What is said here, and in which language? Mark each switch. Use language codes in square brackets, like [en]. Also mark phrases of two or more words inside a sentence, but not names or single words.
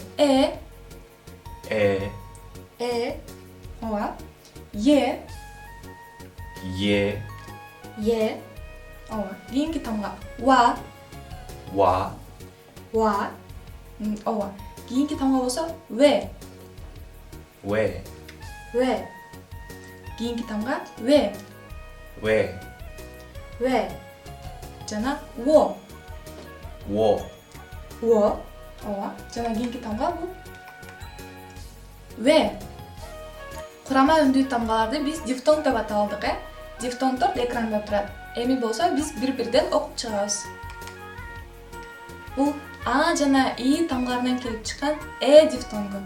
[ky] E. E. ооба. Е, Ye. Ye. ооба. Кийинки тамга ва, Wa. Wa. ооба. Кийинки тамга болсо ве. We. We. Кийинки тамга ве, We. We. жана во. Wo. Wo. ооба. Жана кийинки тамга бул ве. Курама үндүү тамгаларды биз дифтонг деп атап алдык, Дифтонгдор экранда турат. Эми болсо биз бири-бирден окуп чыгабыз. Бул а жана и тамгаларынан келип чыккан дифтонгу.